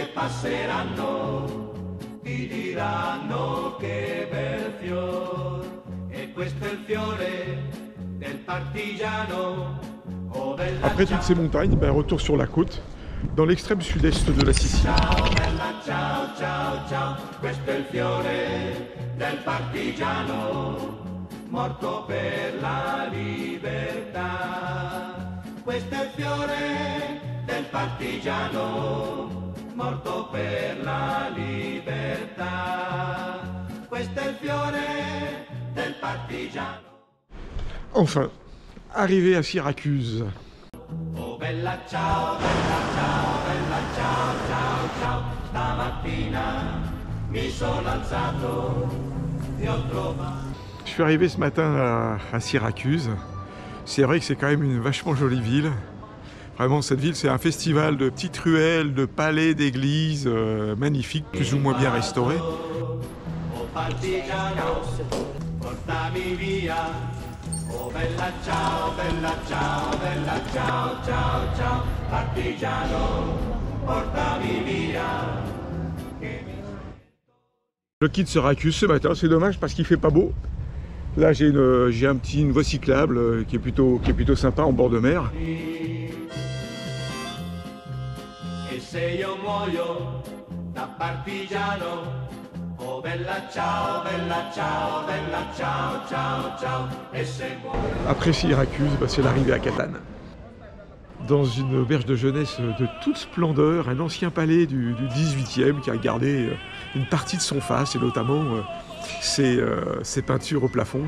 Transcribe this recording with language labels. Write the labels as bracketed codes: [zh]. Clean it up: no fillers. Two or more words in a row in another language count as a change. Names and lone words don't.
[it] passeranno, ti diranno che bel fior, e questo è il fiore del partigiano. Oh, bella [fr] Après toutes ces montagnes, ben, retour sur la côte, dans l'extrême sud-est de la Sicile. [it] ciao, bella ciao, ciao, ciao, questo è il fiore del partigiano, morto per la libertà. Questo è il fiore del partigiano, morto per la libertà. Questo è il fiore del partigiano. [fr] Enfin, arrivé à Syracuse. [it] Oh bella ciao, ciao, ciao, ciao. Stamattina mi sono alzato e ho trovato. [fr] Je suis arrivé ce matin à Syracuse. C'est vrai que c'est quand même une vachement jolie ville. Vraiment, cette ville, c'est un festival de petites ruelles, de palais, d'églises magnifiques, plus ou moins bien restaurées. [it] Oh partigiano, portami via. Oh bella ciao, ciao, ciao, ciao. Partigiano, portami via. [fr] Je quitte Syracuse ce matin, c'est dommage parce qu'il fait pas beau. Là, j'ai une voie cyclable qui est plutôt sympa en bord de mer. [it] E se io muoio da partigiano, oh bella ciao, ciao, ciao, ciao. E se muoio. [fr] Après Syracuse, bah, c'est l'arrivée à Catane. Dans une auberge de jeunesse de toute splendeur, un ancien palais du 18e qui a gardé une partie de son face et notamment ses peintures au plafond.